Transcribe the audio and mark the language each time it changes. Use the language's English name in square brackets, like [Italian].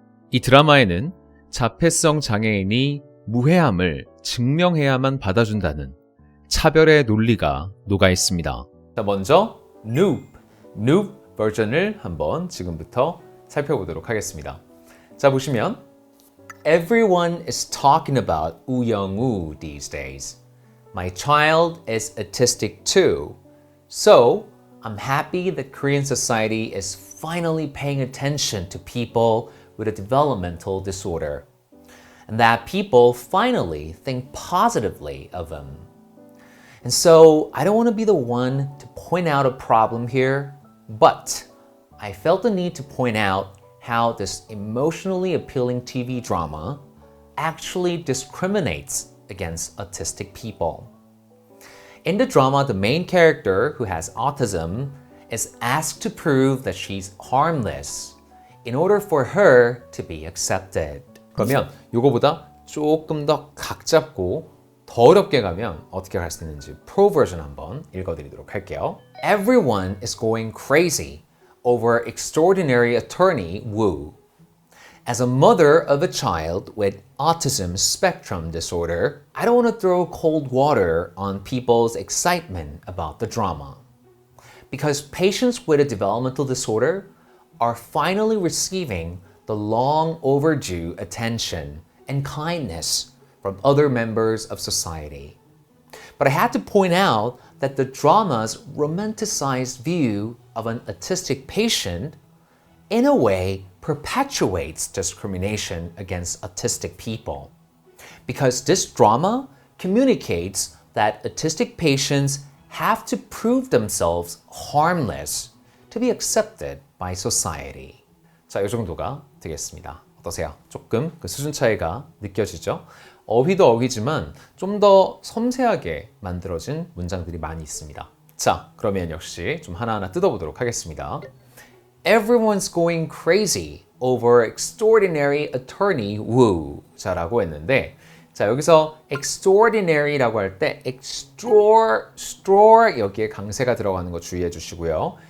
[Korean] 이 드라마에는 자폐성 장애인이 무해함을 증명해야만 받아준다는 차별의 논리가 녹아 있습니다. 자, 먼저 Noob 버전을 한번 지금부터 살펴보도록 하겠습니다. 자, 보시면 [English] Everyone is talking about 우영우 these days. My child is autistic too. So, I'm happy that Korean society is finally paying attention to people with a developmental disorder. And that people finally think positively of them. And so, I don't want to be the one to point out a problem here, but I felt the need to point out how this emotionally appealing TV drama actually discriminates against autistic people. In the drama, the main character, who has autism, is asked to prove that she's harmless in order for her to be accepted. [Korean] 그러면 이거보다 조금 더 각 잡고 더 어렵게 가면 어떻게 할 수 있는지 프로 버전 한번 읽어드리도록 할게요. [English] Everyone is going crazy over extraordinary attorney Woo. As a mother of a child with autism spectrum disorder, I don't want to throw cold water on people's excitement about the drama. Because patients with a developmental disorder are finally receiving the long overdue attention and kindness from other members of society. But I had to point out that the drama's romanticized view of an autistic patient in a way perpetuates discrimination against autistic people. Because this drama communicates that autistic patients have to prove themselves harmless to be accepted by society. [Korean] 자, 이 정도가 되겠습니다. 어떠세요? 조금 그 수준 차이가 느껴지죠? 어휘도 어휘지만 좀 더 섬세하게 만들어진 문장들이 많이 있습니다. 자, 그러면 역시 좀 하나하나 뜯어보도록 하겠습니다. [English] Everyone's going crazy over extraordinary attorney Woo. [Korean] 자라고 했는데, 자, 여기서 extraordinary라고 할 때 extra 여기에 강세가 들어가는 거 주의해 주시고요.